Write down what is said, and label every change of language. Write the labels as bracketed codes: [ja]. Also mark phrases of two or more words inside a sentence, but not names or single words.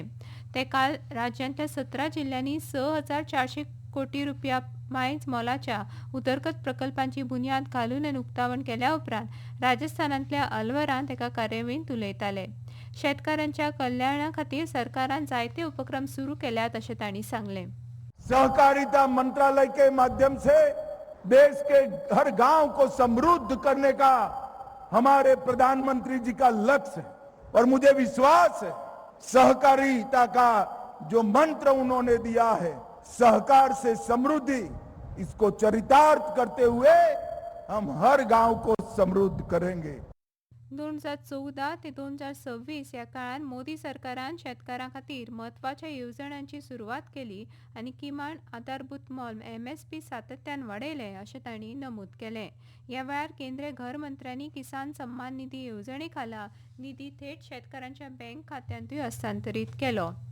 [kok] ते काल राज्यांतल्या 17 जिल्ल्यांनी 6,400 कोटी रुपया मायज मोलाच्या उदरगत प्रकल्पांची बुन्याद घालून आनी उक्तावण केल्या उपरांत राजस्थानांतल्या अलवरांत एका कार्यावळींत उलयताले. शेतकारांच्या कल्याणा खातीर सरकारान जायते उपक्रम सुरू केल्यात अशें तांणी सांगलें. [hi] सहकारिता मंत्रालय के माध्यम से देश के हर गांव को समृद्ध करने का हमारे प्रधानमंत्री जी का लक्ष्य है और मुझे विश्वास है सहकारिता का जो मंत्र उन्होंने दिया है, सहकार से समृद्धि, इसको चरितार्थ करते हुए हम हर गांव को समृद्ध करेंगे. [kok] 2014 ते 2026 या काळात मोदी सरकारान शेतकारां खातीर म्हत्वाच्या येवजण्यांची सुरवात केली आनी किमान आधारभूत मोल MSP सातत्यान वाडयलें अशें तांणी नमूद केलें. ह्या वेळार केंद्रीय घर मंत्र्यांनी किसान सन्मान निधी येवजणे खाला निधी थेट शेतकारांच्या बँक खात्यांतूय हस्तांतरीत केलो.